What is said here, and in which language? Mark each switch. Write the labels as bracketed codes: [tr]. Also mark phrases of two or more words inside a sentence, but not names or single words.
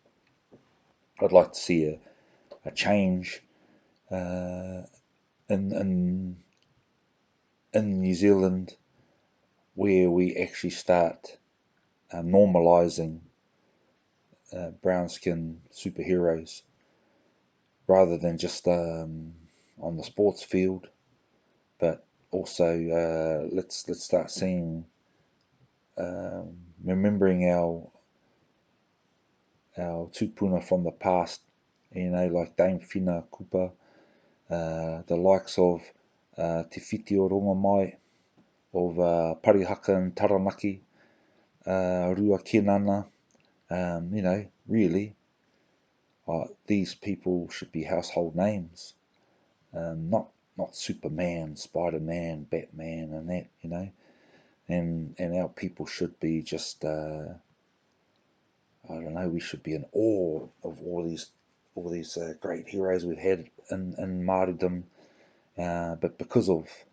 [en] And I'd like to see a change uh, in New Zealand, where we actually start normalizing brown skin superheroes rather than just on the sports field, but also let's start seeing remembering our tupuna from the past, like Dame Whina Kupa, the likes of Te Whiti o Rongamai, of Parihaka and Taranaki, Rua Kinana, really, these people should be household names, not Superman, Spider-Man, Batman, and that. And our people should be just, I don't know, we should be in awe of all these great heroes we've had in Māoridom, but because of